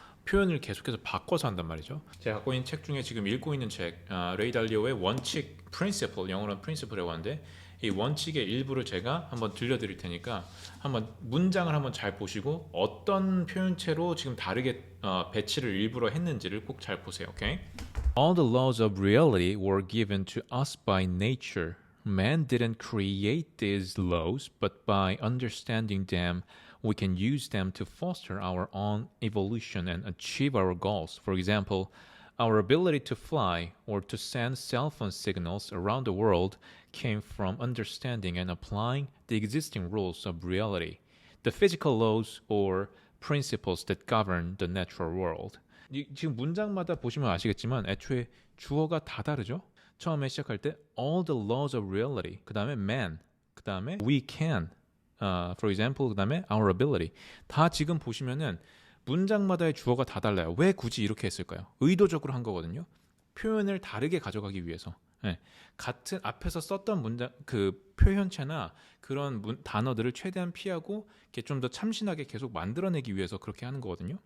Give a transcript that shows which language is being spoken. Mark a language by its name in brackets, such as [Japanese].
[Korean] 표현을 계속해서 바꿔서 한단 말이죠. 제가 갖고 있는 책 중에 지금 읽고 있는 책, 레이 달리오의 원칙 프린시플, 영어로는 프린시플이라고 하는데 이 원칙의 일부를 제가 한번 들려드릴 테니까 한번 문장을 한번 잘 보시고 어떤 표현체로 지금 다르게 배치를 일부러 했는지를 꼭 잘 보세요. 오케이? [English] All the laws of reality were given to us by nature. Man didn't create these laws, but by understanding them, we can use them to foster our own evolution and achieve our goals. For example, our ability to fly or to send cell phone signals around the world came from understanding and applying the existing rules of reality, the physical laws or principles that govern the natural world. [Korean] 지금 문장마다 보시면 아시겠지만 애초에 주어가 다 다르죠? 처음에 시작할 때 [English] all the laws of reality, [Korean] 그 다음에 [English] man, 그 다음에 we can, for example, 그 다음에 our ability. [Korean] 다 지금 보시면은 문장마다의 주어가 다 달라요. 왜 굳이 이렇게 했을까요? 의도적으로 한 거거든요. 표현을 다르게 가져가기 위해서. 네. 같은 앞에서 썼던 문장 그 표현체나 그런 단어들을 최대한 피하고 이렇게 좀 더 참신하게 계속 만들어내기 위해서 그렇게 하는 거거든요.